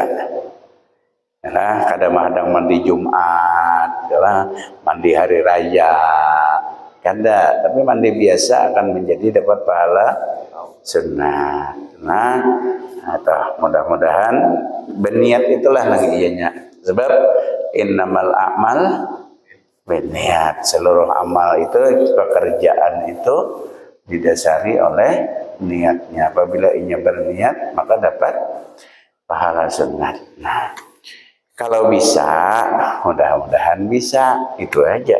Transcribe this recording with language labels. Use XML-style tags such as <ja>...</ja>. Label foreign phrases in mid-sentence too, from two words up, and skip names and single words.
<id>Nah, kadang-kadang mandi Jumat, mandi hari raya, kada, tapi mandi biasa akan menjadi dapat pahala sunat. Nah, mudah-mudahan berniat itulah nagianya. Sebab</id> <ar>إنما الأعمال</ar> <id>berniat. Seluruh amal itu, pekerjaan itu didasari oleh niatnya. Apabila inya berniat, maka dapat pahala sunat. Nah, kalau bisa, mudah-mudahan bisa, itu aja.</id>